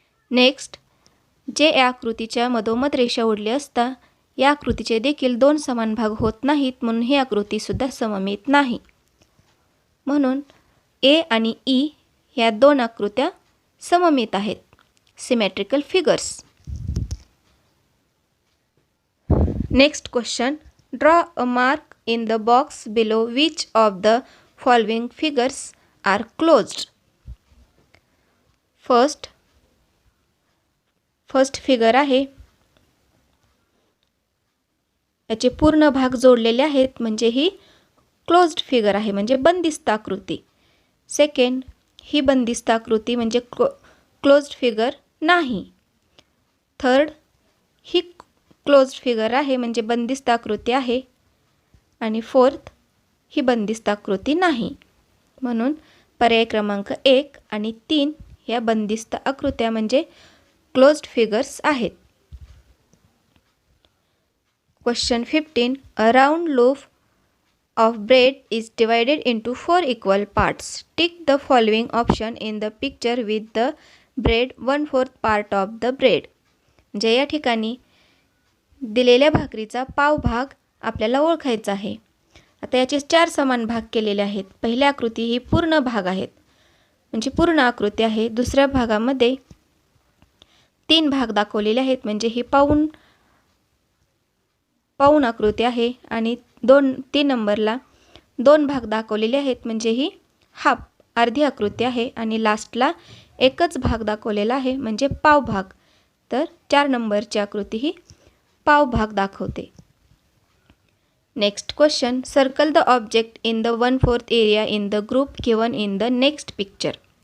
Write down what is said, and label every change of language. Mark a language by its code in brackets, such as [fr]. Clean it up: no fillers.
[mr] Next, जे या आकृतीच्या मधोमध रेषा ओढली असता या आकृतीचे देखील दोन समान भाग होत नाहीत, म्हणून ही आकृती सुद्धा सममित नाही. म्हणून ए आणि ई ह्या दोन आकृत्या सममित आहेत, [en] Symmetrical figures. Next question, draw a mark in the box below which of the following figures are closed. [mr] First figure आहे, याचे पूर्ण भाग जोडलेले आहेत, म्हणजे ही क्लोज्ड फिगर आहे, म्हणजे बंदिस्त आकृती. सेकंड, ही बंदिस्त आकृती म्हणजे क्लोज्ड फिगर नाही. थर्ड, ही क्लोज्ड फिगर आहे म्हणजे बंदिस्त आकृती आहे. आणि फोर्थ, ही बंदिस्त आकृती नाही. म्हणून पर्याय क्रमांक 1 आणि 3 ह्या बंदिस्त आकृत्या म्हणजे क्लोज्ड फिगर्स आहेत. [en] Question 15, a round loaf of bread is divided into 4 equal parts. Tick the following option in the picture with the bread 1/4 part of the bread. [mr] म्हणजे या ठिकाणी दिलेल्या भाकरीचा पाव भाग आपल्याला ओळखायचा आहे. आता याचे 4 समान भाग केलेले आहेत. पहिल्या आकृती ही पूर्ण भाग आहेत, म्हणजे पूर्ण आकृती आहे. दुसऱ्या भागामध्ये 3 भाग दाखवलेले आहेत, म्हणजे ही पाऊण आकृती आहे. आणि 3 नंबरला 2 भाग दाखवलेले आहेत, म्हणजे ही हाफ अर्धी आकृती आहे. आणि लास्टला एकच भाग दाखवलेला आहे, म्हणजे पाव भाग. तर 4 नंबरची आकृती ही पाव भाग दाखवते. [en] Next question, circle the object in the 1/4 area in the group given in the next picture.